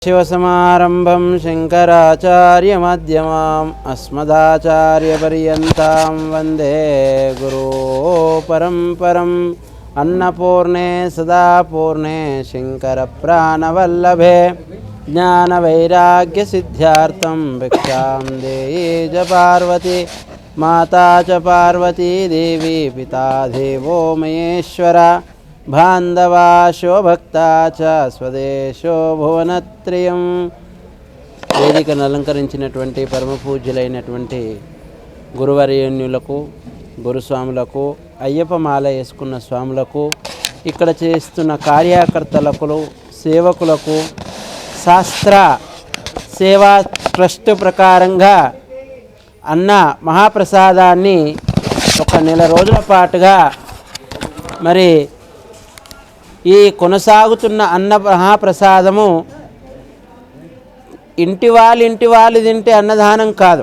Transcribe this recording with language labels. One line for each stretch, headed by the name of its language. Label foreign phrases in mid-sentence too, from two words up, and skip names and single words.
Sanskrit: शिवसमारंभं शंकराचार्यमध्यमाम् अस्मदाचार्यपर्यन्तां वन्दे गुरुपरम्परम् अन्नपूर्णे सदा पूर्णे शंकरप्राणवल्लभे ज्ञानवैराग्यसिद्ध्यार्थं भिक्षां देहि च पार्वती माता च पार्वती देवी पिता देवो महेश्वरा బాంధవాశో భక్తా చ స్వదేశో భువనత్రయం.
Telugu: వేదికను అలంకరించినటువంటి పరమ పూజ్యులైనటువంటి గురువర్యన్యులకు, గురుస్వాములకు, అయ్యప్ప మాల వేసుకున్న స్వాములకు, ఇక్కడ చేస్తున్న కార్యకర్తలకు, సేవకులకు, శాస్త్ర సేవా ట్రస్ట్ ప్రకారంగా అన్న మహాప్రసాదాన్ని ఒక నెల రోజుల పాటుగా మరి ఈ కొనసాగుతున్న అన్న మహాప్రసాదము ఇంటి వాళ్ళు తింటే అన్నదానం కాదు.